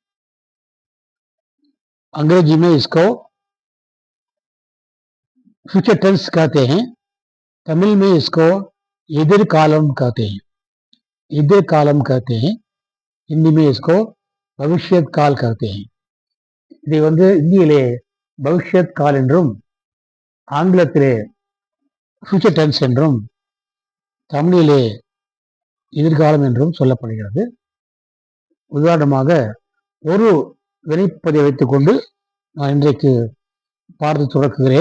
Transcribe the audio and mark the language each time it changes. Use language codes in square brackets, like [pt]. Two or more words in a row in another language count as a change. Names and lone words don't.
[hi] अंग्रेजी में इसको फ्यूचर टेंस कहते हैं. तमिल में इसको எதிர்காலம் कहते हैं. எதிர்காலம் कहते हैं. हिंदी में इसको भविष्यत काल कहते हैं. [ta] இதை இந்தியிலே பவிஷ்யத் கால் என்றும், ஆங்கிலத்திலே ஃபியூச்சர் டென்ஸ் என்றும், தமிழிலே எதிர்காலம் என்றும் சொல்லப்படுகிறது. உதாரணமாக ஒரு வினைப்பதை வைத்துக் கொண்டு நான் இன்றைக்கு பார்த்து தொடக்குகிறேன்.